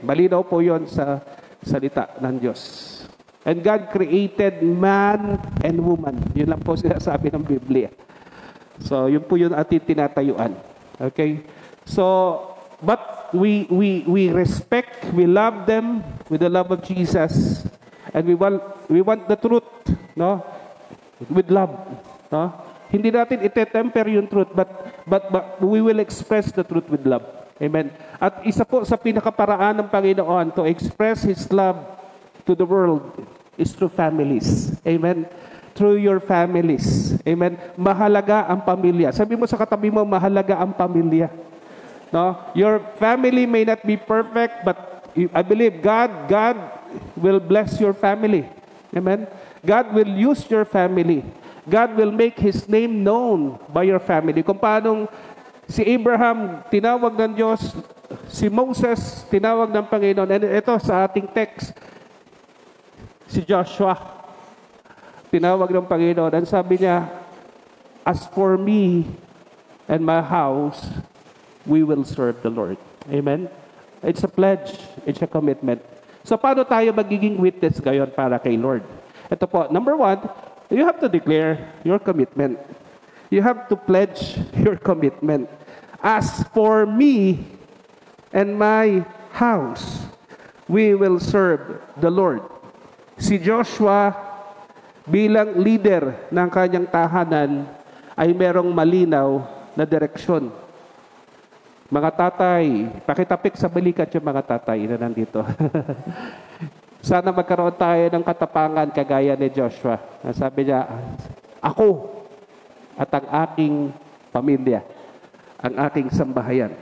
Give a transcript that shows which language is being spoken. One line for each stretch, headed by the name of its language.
Filipino: Malinaw po yun sa salita ng Diyos.
English: And God created man and woman.
Filipino: Yun lang po sinasabi ng Biblia.
English: So,
Filipino: yun po yun ating tinatayuan.
English: Okay? So, but we respect, we love them with the love of Jesus. And we want the truth, no? With love, no?
Filipino: Hindi natin itetemper yung
English: truth, but we will express the truth with love. Amen.
Filipino: At isa po sa pinakaparaan ng Panginoon
English: to express His love to the world is through families. Amen. Through your families. Amen.
Filipino: Mahalaga ang pamilya. Sabi mo sa katabi mo, mahalaga ang pamilya. No?
English: Your family may not be perfect, but I believe God will bless your family. Amen. God will use your family. God will make His name known by your family.
Filipino: Kung paanong si Abraham, tinawag ng Diyos. Si Moses, tinawag ng Panginoon. And ito sa ating text, si Joshua, tinawag ng Panginoon.
English: And
Filipino: sabi niya,
English: as for me and my house, we will serve the Lord. Amen? It's a pledge. It's a commitment. So
Filipino: paano tayo magiging witness ngayon para kay Lord? Ito po,
English: number one, you have to declare your commitment. You have to pledge your commitment. As for me and my house, we will serve the Lord.
Filipino: Si Joshua, bilang leader ng kanyang tahanan, ay merong malinaw na direksyon. Mga tatay, pakitapik sa balikat yung mga tatay na nandito. Sana magkaroon tayo ng katapangan kagaya ni Joshua. Sabi niya, ako at ang aking pamilya, ang aking sambahayan.